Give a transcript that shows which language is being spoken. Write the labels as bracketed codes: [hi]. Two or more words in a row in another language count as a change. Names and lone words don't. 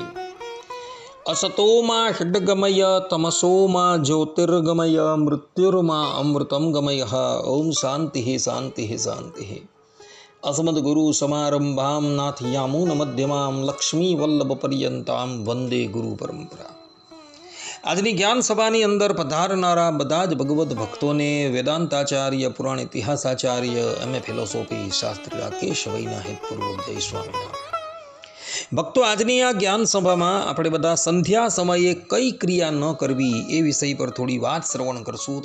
[sa] असतो मा षड्गमय तमसो मा ज्योतिर्गमय मृत्युर्मा अमृतं गमयः। ओम शान्तिः शान्तिः शान्तिः। अस्मद्गुरु समारंभां नाथयामुन मध्यमां लक्ष्मीवल्लभपर्यन्तां वंदे गुरु परंपरा। [gu] આજની જ્ઞાન સભાની અંદર પધારનારા બધા જ ભગવદ્ ભક્તોને વેદાંતાચાર્ય, પુરાણ ઇતિહાસાચાર્ય, [en] MA philosophy [gu] શાસ્ત્રી રાકેશ વૈના હેતપૂર્વક જય સ્વામિનારાયણ। ભક્તો, આજની આ જ્ઞાન સભામાં આપણે બધા સંધ્યા સમયે કઈ ક્રિયા ન કરવી એ વિષય પર થોડી વાત શ્રવણ કરશું।